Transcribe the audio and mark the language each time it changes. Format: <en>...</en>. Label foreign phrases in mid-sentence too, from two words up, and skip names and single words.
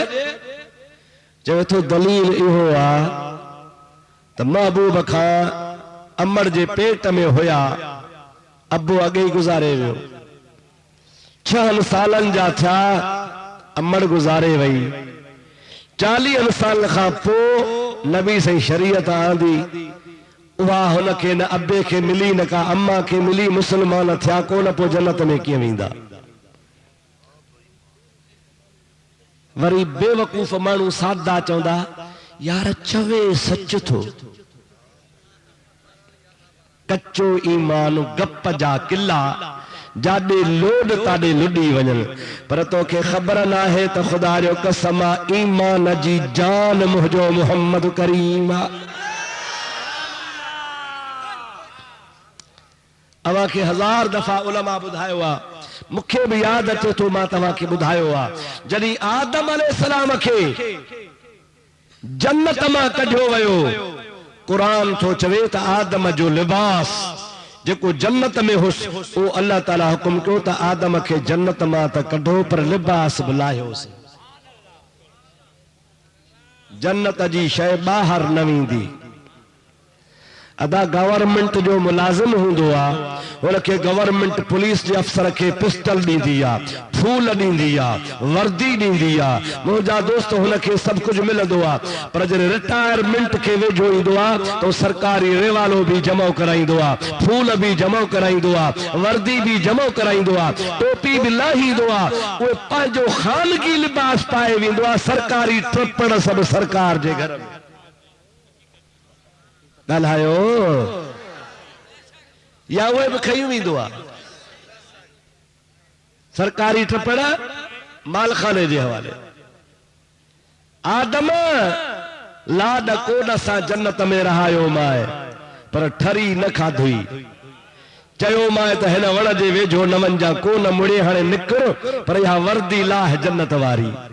<sd>चवे थो दलील इहो आहे त महबूब खां अमर जे पेट में हुया, अब्बो अॻे ही गुज़ारे वियो, 6 सालन जा था अमड़ गुजारे वही 40 साल खां पोइ नबी सही शरीयत आंदी उहा हुन खे न अबे खे मिली न का अम्मा खे मिली मुसलमान थिया कोन पोइ जन्नत में कीअं वेंदा। वरी बेवकूफ़ माण्हू सादा चवंदा यार चवे सच थो कच्चो ईमान गप जा किला जाडे लोड ताडे लुडी वजन पर तोखे खबर ना है तो खुदा जो कसम ईमान जी जान मुझो मोहम्मद करीम अवा के 1000 दफा उलमा बुधायो आ मुखे भी याद अचे तो मां तवा के बुधायो आ जदी आदम अलैहिस्सलाम के जन्नत मां कढियो वयो कुरान तो चवे त आदम जो लिबास जेको जन्नत में हुस ओ</sd> <ar>الله تعالى</ar> <sd>हुकुम कयो त आदम के जन्नत मां त कढो पर लिबास बुलायोस जन्नत जी शय बाहर न वेंदी। अदा गवर्नमेंट जो मुलाजिम होंदो आ उनके गवर्नमेंट पुलिस के अफसर के पिस्टल दींदी आ फूल दींदी आ वर्दी दींदी आ मुझा दोस्त उनके सब कुछ मिलंदो आ पर जरे रिटायरमेंट के वेझो ईंदो आ तो सरकारी रेवालो भी जमा कराईंदो आ फूल भी जमा कराईंदो आ वर्दी भी जमा कराईंदो आ टोपी भी लाहींदो आ वो पंहिंजो खानगी लिबास पाए वेंदो आ सरकारी ट्रपण सब सरकार जे घर में ॻाल्हायो या उहे भी खयूं वेंदो आ सरकारी ट्रपण मालखाने जे हवाले। आदम लाड कोड सां जन्नत में रहायो माए पर ठरी न खाधुई चयो माए त हिन वण जे वेझो न वञा कोन मुड़े हाणे निकिर पर इहा वर्दी लाह जन्नत वारी</sd>